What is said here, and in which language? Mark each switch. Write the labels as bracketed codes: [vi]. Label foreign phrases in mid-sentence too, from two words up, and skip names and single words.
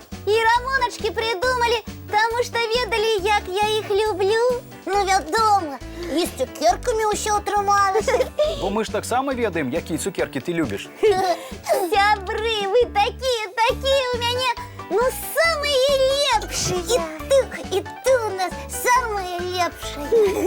[ru] І Рамоночки придумали, потому что ведали, як я их люблю. [be] Ну, вядома, і з цукерками ўсё атрымалася. Бо мы ж таксама ведаем, якія цукеркі ты любіш. [ru] Сябры, вы такие у мяне, ну, самые лепшие. І ты у нас самые лепшие.